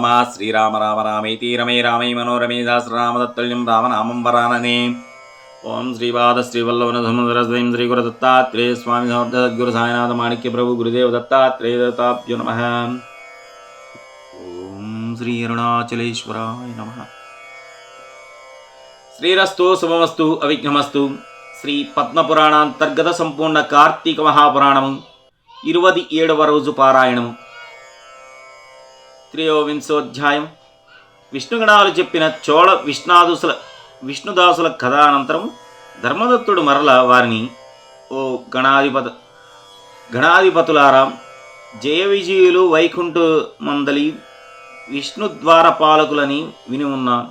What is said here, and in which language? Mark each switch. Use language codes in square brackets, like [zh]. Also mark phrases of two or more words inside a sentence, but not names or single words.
[sa] श्रीराम राम रामेति रमे रामे मनोरमे सहस्रनाम तत्तुल्यं रामनामं वरानने। ओं श्रीपादश्रीवल्लभनसमुद्रस्वयं श्रीगुरुदत्तात्रेय स्वामी समर्थ सद्गुरु साईनाथ माणिक्य प्रभु गुरुदेव दत्तात्रेय दत्ताभ्यो नमः। ओं श्री अरुणाचलेश्वराय नमः। శ్రీరస్తు శుభమస్తు అవిఘ్నమస్తు. [te] శ్రీ పద్మపురాణాంతర్గత సంపూర్ణ కార్తీక మహాపురాణము 27వ రోజు పారాయణము. త్రయోవింశోధ్యాయం. విష్ణుగణాలు చెప్పిన చోళ విష్ణుదాసుల కథ అనంతరము ధర్మదత్తుడు మరల వారిని, ఓ గణాధిపతులారా, జయ విజయులు వైకుంఠ మందలి విష్ణుద్వార పాలకులని విని ఉన్నాను.